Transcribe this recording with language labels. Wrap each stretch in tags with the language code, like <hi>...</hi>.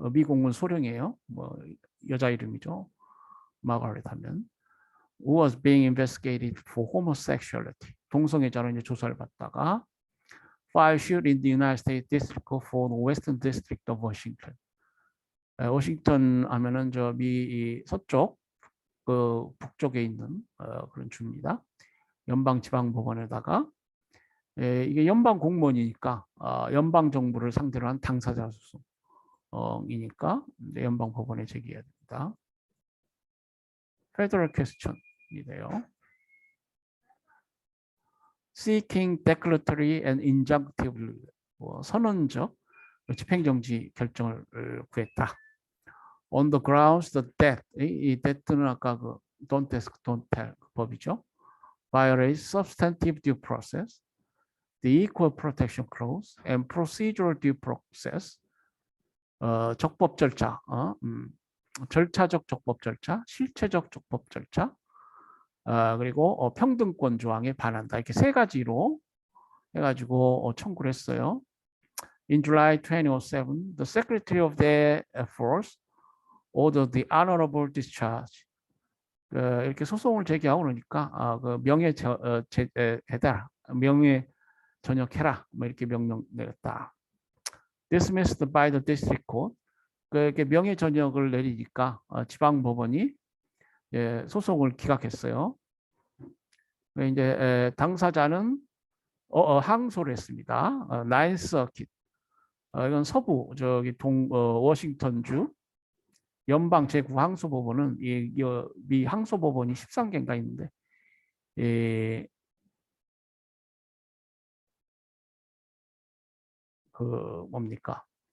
<ko>미 공군 소령이에요. 뭐 여자 이름이죠. 마가렛 하면.</ko> <en>Who was being investigated for homosexuality.</en> <ko>동성애자로 이제 조사를 받다가</ko> <en>filed suit in the United States District Court for the Western District of Washington.</en> <ko>워싱턴 하면은 저 미 서쪽 그 북쪽에 있는 그런 주입니다. 연방지방법원에다가 이게 연방 공무원이니까 연방 정부를 상대로 한 당사자 소송이니까 연방 법원에 제기해야 됩니다. Federal question이 돼요.</ko> <en>Seeking declaratory and injunctive</en> <ko>선언적 집행정지 결정을 구했다.</ko> <en>On the grounds that</en> <ko>이 that는 아까 그 don't ask, don't tell 그 법이죠.</ko> <en>violates substantive due process, the equal protection clause, and procedural due process.</en> <ko>적법 절차, 절차적 적법 절차, 실체적 적법 절차, 그리고 평등권 조항에 반한다. 이렇게 세 가지로 해가지고 청구를 했어요.</ko> <en>In July 2007, the Secretary of the Air Force ordered the honorable discharge.</en> <ko>이렇게 소송을 제기하고 그러니까 그 명예 해달, 명예 전역해라, 뭐 이렇게 명령 내렸다.</ko> <en>Dismissed by the district court.</en> <ko>그렇게 명예 전역을 내리니까 지방 법원이 소송을 기각했어요. 이제 당사자는 항소를 했습니다. 나인스 서킷. 이건 서부 저기 워싱턴주 연방 제9 항소법원은 미 항소법원이 13개인가 있는데 그 뭡니까?</ko>